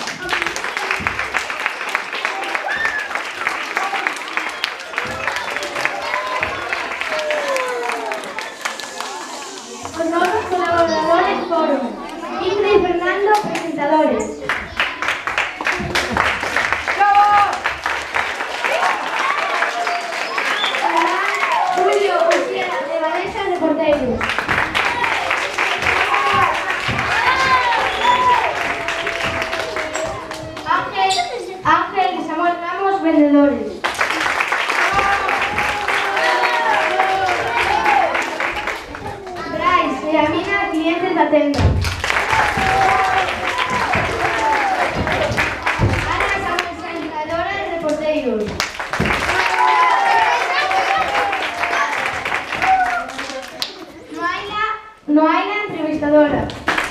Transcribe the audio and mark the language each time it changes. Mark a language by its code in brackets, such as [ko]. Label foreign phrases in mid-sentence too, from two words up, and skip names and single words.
[gl] Os novos colaboradores foron Ingrid y Fernando, presentadores. Julio, Uciela e Vanessa, reporteros. Ángel y Samuel Ramos, vendedores. Bryce y Amina, clientes da tenda. Ana y Samuel, sanitadora y reporteros. Noaina, entrevistadora.